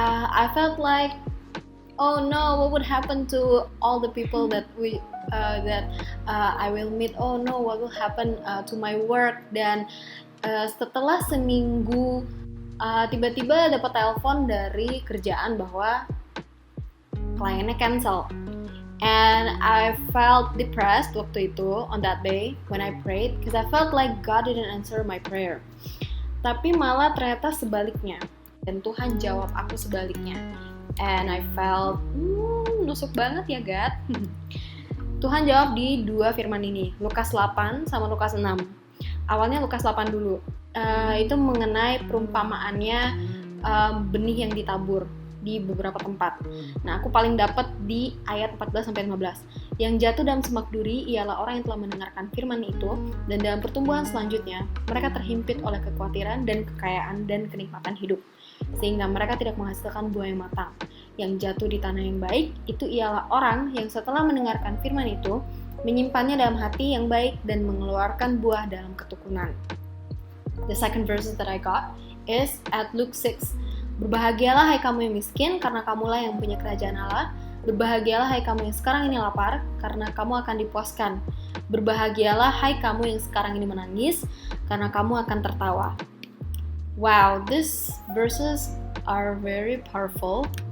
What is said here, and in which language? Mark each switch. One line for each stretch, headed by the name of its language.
English: I felt like, oh no, what would happen to all the people that I will meet? Oh no, what will happen to my work?
Indonesian: Dan setelah seminggu, tiba-tiba dapat telepon dari kerjaan bahwa kliennya cancel.
English: And I felt depressed
Indonesian: waktu itu,
English: on that day when I prayed, because I felt like God didn't answer my prayer.
Indonesian: Tapi malah ternyata sebaliknya, dan Tuhan jawab aku sebaliknya.
English: And I felt,
Indonesian: nusuk banget ya God. Tuhan jawab di dua firman ini, Lukas 8 sama Lukas 6. Awalnya Lukas 8 dulu. Itu mengenai perumpamaannya benih yang ditabur di beberapa tempat. Nah, aku paling dapat di ayat 14-15. Yang jatuh dalam semak duri ialah orang yang telah mendengarkan firman itu, dan dalam pertumbuhan selanjutnya mereka terhimpit oleh kekhawatiran dan kekayaan dan kenikmatan hidup, sehingga mereka tidak menghasilkan buah yang matang. Yang jatuh di tanah yang baik itu ialah orang yang setelah mendengarkan firman itu menyimpannya dalam hati yang baik dan mengeluarkan buah dalam ketekunan.
English: The second verses that I got is at Luke 6.
Indonesian: Berbahagialah hai kamu yang miskin, karena kamulah yang punya kerajaan Allah. Berbahagialah hai kamu yang sekarang ini lapar, karena kamu akan dipuaskan. Berbahagialah hai kamu yang sekarang ini menangis, karena kamu akan tertawa.
English: Wow, these verses are very powerful.